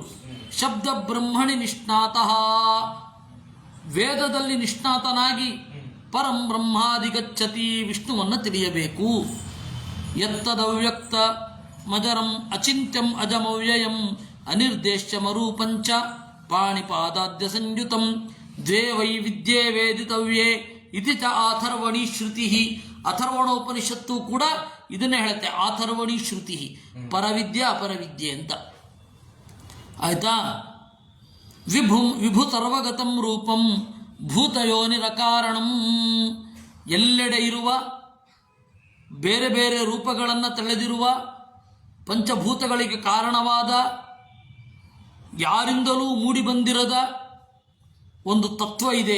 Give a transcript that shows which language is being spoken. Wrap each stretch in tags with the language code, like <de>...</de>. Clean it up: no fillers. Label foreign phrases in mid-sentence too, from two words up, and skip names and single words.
<sa>ಶಬ್ದ ಬ್ರಹ್ಮಣಿ ನಿಷ್ಣಾತಃ,</sa> <kn>ವೇದದಲ್ಲಿ ನಿಷ್ಣಾತನಾಗಿ</kn> <sa>ಪರಂ ಬ್ರಹ್ಮಾಧಿಗಚ್ಚತಿ,</sa> <kn>ವಿಷ್ಣುವನ್ನು ತಿಳಿಯಬೇಕು.</kn> <sa>ಯತ್ತದವ್ಯಕ್ತ ಮಜರಂ ಅಚಿಂತ್ಯಂ ಅಜಮವ್ಯಯಂ ಅನಿರ್ದೇಶ್ಯಮರೂಪಂಚ ಪಾಣಿಪಾದಾದ್ಯ ಸಂಯುತಂ ದ್ವೇ ವೈ ವಿದ್ಯೆ ವೇದಿತವ್ಯೇ ಇತಿ ಚ ಆಥರ್ವಣಿ ಶ್ರುತಿ.</sa> <kn>ಅಥರ್ವಣೋಪನಿಷತ್ತು ಕೂಡ ಇದನ್ನೇ ಹೇಳುತ್ತೆ,</kn> <sa>ಆಥರ್ವಣಿ ಶ್ರುತಿ,</sa> <kn>ಪರವಿದ್ಯೆ ಅಪರವಿದ್ಯೆ ಅಂತ.</kn> <sa>ಆಯ್ತಾ? ವಿಭು ಸರ್ವಗತಂ ರೂಪಂ ಭೂತಯೋನಿರಕಾರಣಂ.</sa> <kn>ಎಲ್ಲೆಡೆ ಇರುವ ಬೇರೆ ಬೇರೆ ರೂಪಗಳನ್ನು ತಳೆದಿರುವ ಪಂಚಭೂತಗಳಿಗೆ ಕಾರಣವಾದ ಯಾರಿಂದಲೂ ಮೂಡಿ ಬಂದಿರದ ಒಂದು ತತ್ವ ಇದೆ.</kn>